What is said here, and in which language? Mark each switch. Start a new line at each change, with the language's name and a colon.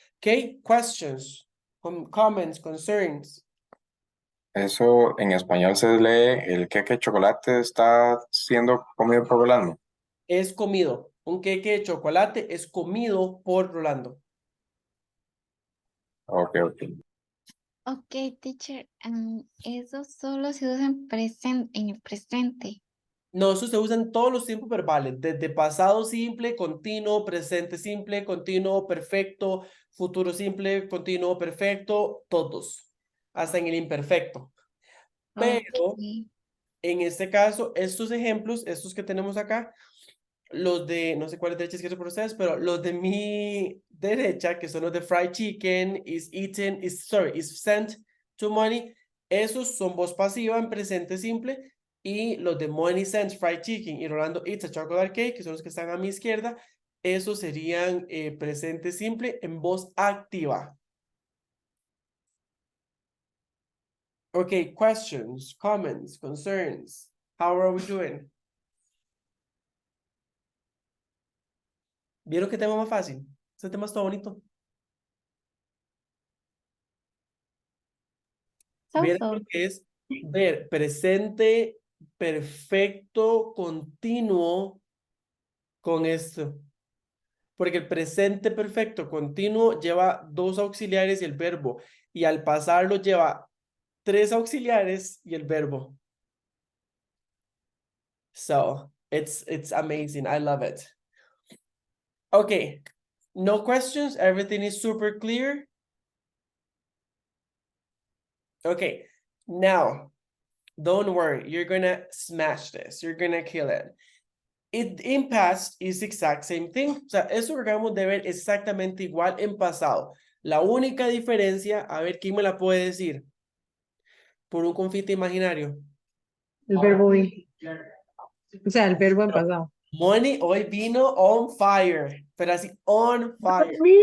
English: Okay, questions, comments, concerns.
Spanish: Eso en español se lee, el queque de chocolate está siendo comido por Rolando. Es comido. Un queque de chocolate es comido por Rolando. Ok. Ok, teacher, eso solo se usa en el presente. No, eso se usa en todos los tiempos verbales, desde pasado simple, continuo, presente simple, continuo, perfecto, futuro simple, continuo, perfecto, todos, hasta en el imperfecto. Pero Ok. en este caso, estos ejemplos, estos que tenemos acá, los de, no sé cuál es derecha izquierda por ustedes, pero los de mi derecha, que son los de fried chicken,
English: is eaten, is sent to money,
Spanish: esos son voz pasiva en presente simple, y los de money
English: sent fried chicken
Spanish: y Rolando
English: eats a chocolate cake,
Spanish: que son los que están a mi izquierda, esos serían presente simple en voz activa.
English: Okay, questions, comments, concerns. How are we doing?
Spanish: ¿Vieron qué tema más fácil? Ese tema está bonito. ¿Vieron
English: So.
Spanish: lo que es ver presente perfecto continuo con esto? Porque el presente perfecto continuo lleva dos auxiliares y el verbo, y al pasarlo lleva tres auxiliares y el verbo.
English: So it's amazing. I love it. Okay, no questions. Everything is super clear. Okay, now don't worry. You're gonna smash this. You're gonna kill it. In past is exact same thing.
Spanish: O sea, eso que acabamos de ver exactamente igual en pasado. La única diferencia, a ver, ¿quién me la puede decir? Por un confite imaginario. El verbo be. O sea, el verbo en pasado. Money hoy vino
English: on fire,
Spanish: pero así on fire.